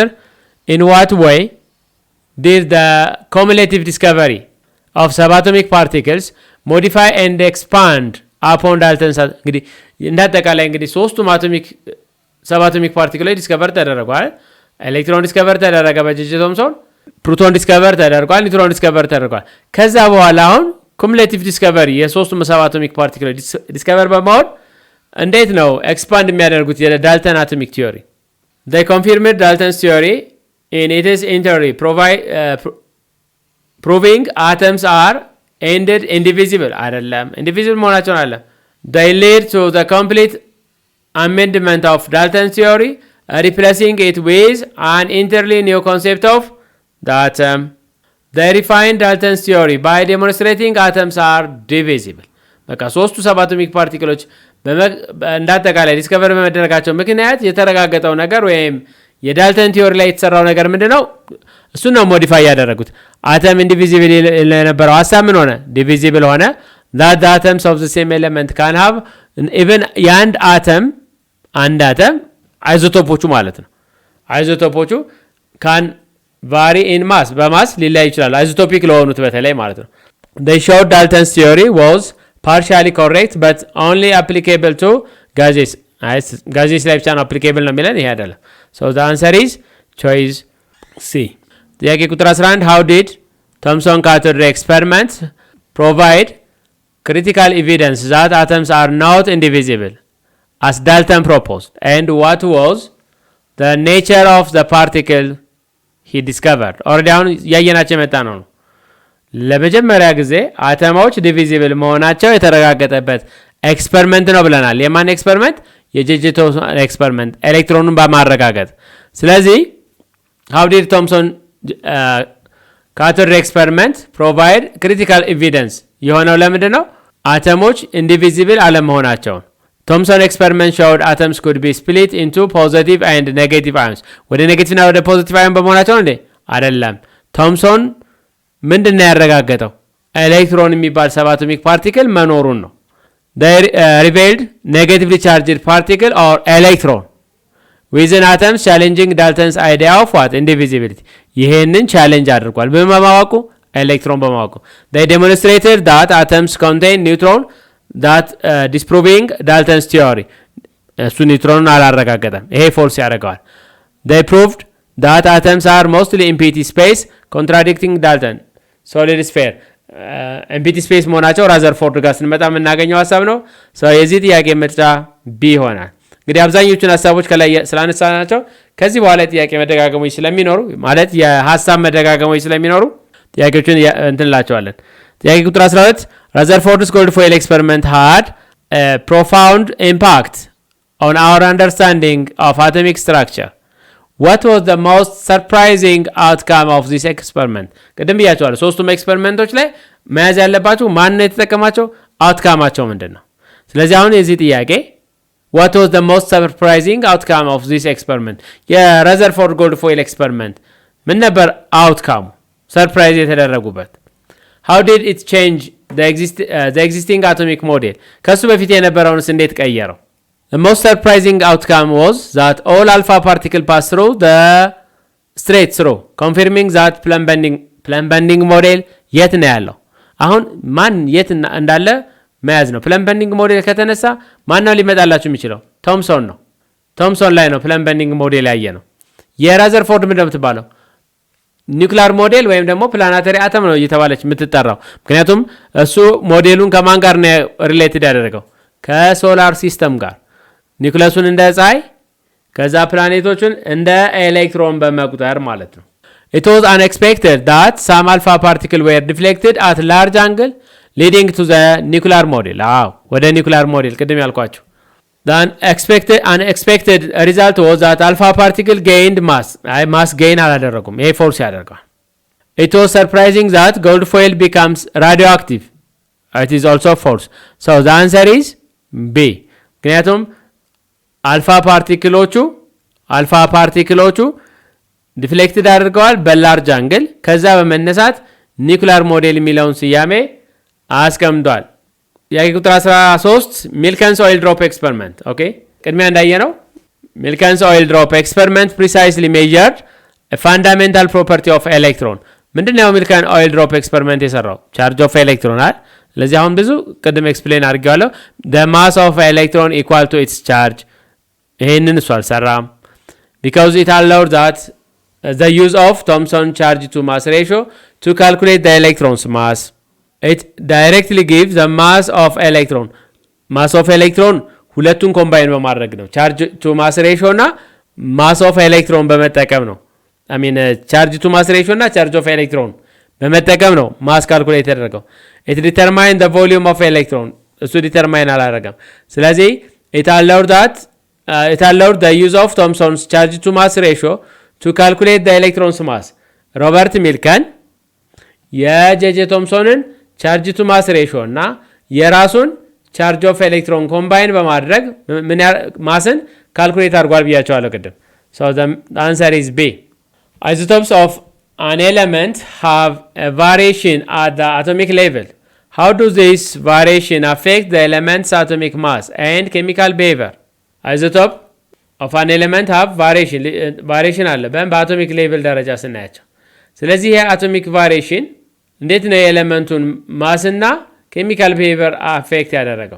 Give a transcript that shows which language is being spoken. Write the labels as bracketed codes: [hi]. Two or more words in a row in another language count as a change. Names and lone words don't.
[en] In what way did the cumulative discovery of subatomic particles modify and expand upon Dalton's። [am] እንግዲህ እንዳጠቃላይ እንግዲህ ሶስቱም [en] atomic subatomic [am] ፓርቲክሎች ዲስከቨር ተደረጓል። ኤሌክትሮን ዲስከቨር ተደረገ በጄጄ ቶምሶን፣ ፕሮቶን ዲስከቨር ተደርጓል፣ ኒውትሮን ዲስከቨር ተደርጓል። ከዛ በኋላ አሁን [en] cumulative discovery [am] የሶስቱም ሰባቶሚክ ፓርቲክሎች ዲስከቨር በመሆን እንዴት ነው ኤክስፓንድ የሚያደርጉት የዳልተን [en] atomic theory? they confirmed Dalton's theory in its entry proving atoms are ended indivisible አይደለም indivisible [am] መሆናቸውን አለ [en] they lead to the complete amendment of Dalton's theory replacing it with an entirely new concept of the atom. They refined Dalton's theory by demonstrating atoms are divisible. [am] በቃ ሶስቱ ሰባቶሚክ ፓርቲክሎች እንዳጠቃላይ ዲስከቨር በመደረጋቸው ምክንያት የተረጋገጠው ነገር ወይም የዳልተን ቲዮሪ ላይ የተሰራው ነገር ምንድነው? እሱን ነው ሞዲፋይ ያደረጉት። አተም ኢንዲቪዚብል የነበረው ሀሳብ ምን ሆነ? ዲቪዚብል ሆነ። [en] that the atoms of the same element can have even [am] የአንድ አተም አይዞቶፖቹ ማለት ነው። አይዞቶፖቹ [en] can vary in mass [am] በማስ ሊለያይ ይችላል። አይዞቶፒክ ለሆኑት በተለይ ማለት ነው። [en] they showed Dalton's theory was partially correct but only applicable to gases. [am] ጋዜስ ላይ ብቻ ነው applicable ነው የሚለን፣ ይሄ አይደለም። [en] so the answer is choice C. [am] ጥያቄ ቁጥር 11 [en] how did Thomson cathode ray experiment provide critical evidence that atoms are not indivisible as Dalton proposed, and what was the nature of the particle he discovered? [am] ኦልሬዲ አሁን ያየናቸው የመጣ ነው። ለመጀመሪያ ጊዜ አተሞች ዲቪዚብል መሆናቸው የተረጋገጠበት ኤክስፐሪመንት ነው ብለናል። የማን ኤክስፐሪመንት? የጄጄ ቶምሶን ኤክስፐሪመንት፣ ኤሌክትሮኑን በማረጋገጥ። ስለዚህ [en] how did Thomson cathode ray experiment provide critical evidence [am] የሆነው ለምንድን ነው? አተሞች ኢንዲቪዚብል አለመሆናቸውን። ቶምሶን ኤክስፐሪመንት [en] showed atoms could be split into positive and negative ions። [am] ወደ ኔጌቲቭ እና ወደ ፖዚቲቭ አዮን በመሆናቸው እንዴ? አይደለም። ቶምሶን ምንድን ነው ያረጋገጠው? ኤሌክትሮን የሚባል ሰባቶሚክ ፓርቲክል መኖሩን ነው። [en] they revealed negatively charged particle or electron within atoms challenging Dalton's idea of what? [am] Indivisibility። ይሄንን ቻሌንጅ አድርጓል በማወቁ፣ ኤሌክትሮን በማወቁ። [en] they demonstrated that atoms contain neutron that disproving Dalton's theory። [am] እሱ ኒውትሮንን አላረጋገጠም፣ ይሄ ፎልስ ያደርገዋል። [en] they proved that atoms are mostly empty space contradicting Dalton solid sphere። empty space [am] መሆናቸው ራዘርፎርድ ጋር ስንመጣ የምናገኘው ሀሳብ ነው። የዚህ ጥያቄ ምርጫ ቢ ይሆናል። እንግዲህ አብዛኞቹን ሀሳቦች ከላይ ስላነሳናቸው ከዚህ በኋላ ጥያቄ መደጋገሞች ስለሚኖሩ ማለት የሀሳብ መደጋገሞች ስለሚኖሩ ጥያቄዎችን እንትንላቸዋለን። ጥያቄ ቁጥር 12 [en] Rutherford's gold foil experiment had a profound impact on our understanding of atomic structure. What was the most surprising outcome of this experiment? [am] ቅድም ብያቸዋለሁ። ሶስቱም ኤክስፐሪመንቶች ላይ መያዝ ያለባቸው ማን ነው የተጠቀማቸው፣ አውትካማቸው ምንድን ነው። ስለዚህ አሁን የዚህ ጥያቄ [en] what was the most surprising outcome of this experiment? [am] የረዘርፎርድ [en] gold foil experiment [am] ምን ነበር አውትካሙ፣ ሰርፕራይዝ የተደረጉበት? [en] how did it change the existing atomic model? [am] ከሱ በፊት የነበረውንስ እንዴት ቀየረው? [en] The most surprising outcome was that all alpha particles pass through the straight through, confirming that plumb bending model [am] የት ነው ያለው? አሁን ማን የት እንዳለ መያዝ ነው። [en] plumb bending model [am] ከተነሳ ማን ነው ሊመጣላችሁ የሚችለው? ቶምሶን ነው። ቶምሶን ላይ ነው [en] plumb bending model [am] ያየ ነው። የራዘርፎርድ ምንድን ነው የምትባለው? [en] nuclear model [am] ወይም ደግሞ [en] planetary atom [am] ነው እየተባለች የምትጠራው። ምክንያቱም እሱ ሞዴሉን ከማን ጋር ነው ሪሌትድ ያደረገው? ከሶላር ሲስተም ጋር። ኒውክለሱን እንደ ፀሐይ፣ ከዛ ፕላኔቶችን እንደ ኤሌክትሮን በመቁጠር ማለት ነው። [en] It was unexpected that some alpha particles were deflected at large angle leading to the nuclear model. [am] ወደ ኒውክሊር ሞዴል ቅድም ያልኳችሁ። [en] The unexpected result was that alpha particle gained mass. [am] ማስ ጌይን አላደረጉም። ይሄ ፎርስ ያደርጋል። [en] It was surprising that gold foil becomes radioactive. It is also false. So the answer is B. [am] ምክንያቱም አልፋ ፓርቲክሎቹ ዲፍሌክትድ አድርገዋል በላርጅ አንግል። ከዛ በመነሳት [en] nuclear model [am] የሚለውን ስያሜ አስቀምጧል። ጥያቄ ቁጥር 13 ሚልከንስ [en] oil drop experiment። [am] ኦኬ ቅድሚያ እንዳየነው ሚልከንስ [en] oil drop experiment precisely measured fundamental property of electron። [am] ምንድነው ሚልከን [en] oil drop experiment [am] የሰራው? [en] charge of electron [am] አይደል? ስለዚህ አሁን ብዙ ቅድም ኤክስፕሌን አድርጌዋለሁ። [en] the mass of electron equal to its charge [am] ይሄንን እሱ አልሰራም። [en] because it allowed that the use of Thomson charge to mass ratio to calculate the electron's mass. It directly gives the mass of electron [am] ሁለቱን ኮምባይን በማድረግ ነው። [en] charge to mass ratio እና mass of electron [am] በመጠቀም ነው። [en] charge to mass ratio [am] እና [en] charge of electron [am] በመጠቀም ነው ማስ ካልኩሌት የተደረገው። [en] It determine the volume of electron [am] እሱ ዲተርማይን አላደረገም። ስለዚህ [en] it allowed the use of Thomson's charge to mass ratio to calculate the electron's mass። [am] ሮበርት ሚልከን የጄጄ ቶምሶንን [en] charge to mass ratio [am] እና የራሱን [en] charge of electron [am] ኮምባይን በማድረግ ማስን ካልኩሌት አድርጓል ብያቸዋለሁ ቅድም። [en] so the answer is B. Isotopes of an element have a variation at the atomic level. How does this variation affect the element's atomic mass and chemical behavior? Isotope of an element have variation [am] አለ በአቶሚክ ሌቭል ደረጃ ስናያቸው። ስለዚህ ይሄ [en] atomic variation [am] እንዴት ነው የኤሌመንቱን ማስና [en] chemical behavior [am] አፌክት ያደረገው?